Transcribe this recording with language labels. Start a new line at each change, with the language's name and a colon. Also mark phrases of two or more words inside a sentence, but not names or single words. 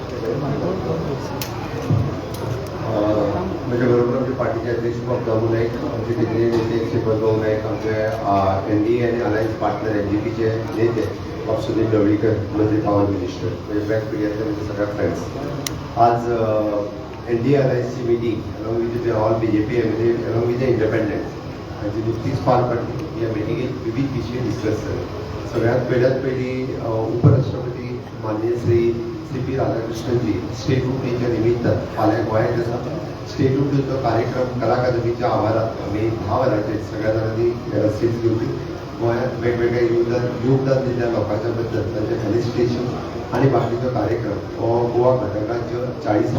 Marathi: माझ्या बरोबर आमच्या पार्टीचे अध्यक्ष बाबू नाईक, आमचे केंद्रीय नेते श्रीपाद भाऊ नाईक, आमचे NDA आणि
English: alliance partner
Marathi: NGPचे नेते सुधीर ढवळीकर, मंत्री
English: power minister,
Marathi: म्हणजे बॅक पिढीतले म्हणजे सगळ्या फ्रेंड्स. आज NDA अलायन्सची मिटींग
English: along with all BJP
Marathi: म्हणजे
English: along with the independent
Marathi: हाची नुकतीच पार पडली. या मिटिंगेत विविध विषय डिस्कस झाले.
Konkani: सगळ्यात पहिली उपराष्ट्रपती माननीय श्री CP राधाकृष्णनजी स्टेटहूड डेच्या निमित्तान फाल्यां गोंयांत आसा. स्टेटहूड डेचो कार्यक्रम कला अकादमीच्या आवारांत आमी 10 वरांचेर सगळ्या जाणांनी सीट्स घेवली गोंयांत वेगवेगळे योगदान दिल्ल्या लोकांच्या बद्दल तांचे फेलिसिटेशन आणि बाकीचो कार्यक्रम हो गोवा घटक राज्य 40वो